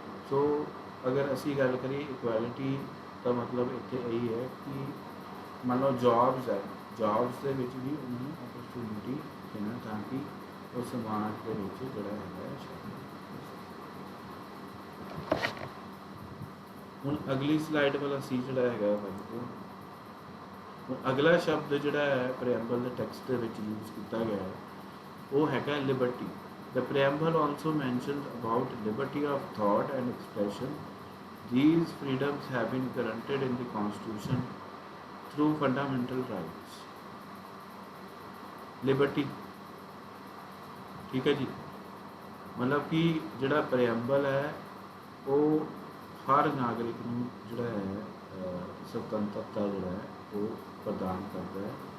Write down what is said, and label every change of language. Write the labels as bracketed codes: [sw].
[pa] ਸੋ ਅਗਰ ਅਸੀਂ ਗੱਲ ਕਰੀਏ ਇਕੁਐਲਿਟੀ ਦਾ ਮਤਲਬ ਇੱਥੇ ਇਹੀ ਹੈ ਕਿ ਮੰਨ ਲਓ ਜੌਬਸ ਹੈ, ਜੌਬਸ ਦੇ ਵਿੱਚ ਵੀ ਉਹਨਾਂ ਨੂੰ ਓਪਰਚੁਨਿਟੀ ਦੇਣਾ ਤਾਂ ਕਿ ਉਹ ਸਮਾਜ ਦੇ ਵਿੱਚ ਜਿਹੜਾ ਹੈਗਾ ਹੁਣ ਅਗਲੀ ਸਲਾਈਡ ਵੱਲ ਅਸੀਂ ਜਿਹੜਾ ਹੈਗਾ ਹੁਣ ਅਗਲਾ ਸ਼ਬਦ ਜਿਹੜਾ ਹੈ ਪ੍ਰੀਐਂਬਲ ਦੇ ਟੈਕਸਟ ਦੇ ਵਿੱਚ ਯੂਜ਼ ਕੀਤਾ ਗਿਆ ਹੈ ਉਹ ਹੈਗਾ Liberty. [en] The preamble also mentioned about liberty of thought and expression. These freedoms have been guaranteed in the Constitution through fundamental rights. [pa] Liberty, ठीक है जी, मतलब कि ਜਿਹੜਾ ਪ੍ਰੀਐਂਬਲ ਹੈ ਉਹ ਹਰ ਨਾਗਰਿਕ ਨੂੰ ਜਿਹੜਾ ਹੈ ਸੁਤੰਤਰਤਾ ਜਿਹੜਾ ਹੈ ਉਹ ਪ੍ਰਦਾਨ ਕਰਦਾ ਹੈ।